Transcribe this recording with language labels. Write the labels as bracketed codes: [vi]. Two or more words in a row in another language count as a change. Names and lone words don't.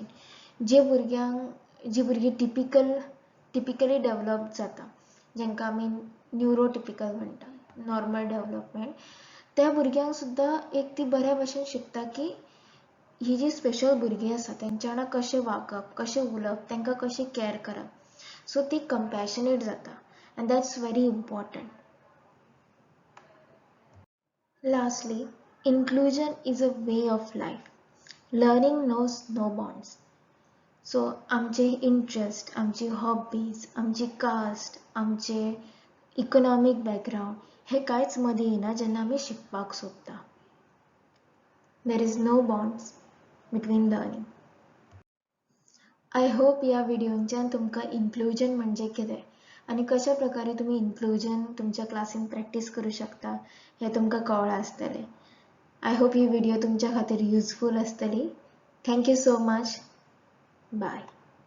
[kok] जी भुरगीं टिपिकली डेव्हलप जाता, जेंकां आमी न्यूरोटिपिकल म्हणटा, [en] normal development, [kok] त्या भुरग्यांक सुद्दां एक ती बऱ्या भशेन शिकता की ही जी स्पेशल भुरगीं आसा तेंच्या वांगडा कशें वागप, कशें उलोवप, तांकां कशी केअर करप. [en] सो ती कंपॅशनेट जाता and that's very important. Lastly, inclusion is a way of life. Learning knows no bonds. [kok] सो आमचे इंट्रस्ट, आमची हॉबीज, आमची कास्ट, आमचे [en] economic background [kok] हे कांयच मदीं येना जेन्ना आमी शिकपाक सोदता. [en] There is no bonds between learning. I hope [kok] ह्या व्हिडिओंच्यान तुमकां इन्क्लुजन म्हणजे कितें आनी कशा प्रकारे तुमी इन्क्लुजन तुमच्या क्लासीन प्रॅक्टीस करूं शकता हें तुमकां कळ्ळां आसतलें. [en] I hope [kok] ही व्हिडिओ तुमच्या खातीर युजफूल आसतली. [en] Thank you so much. Bye.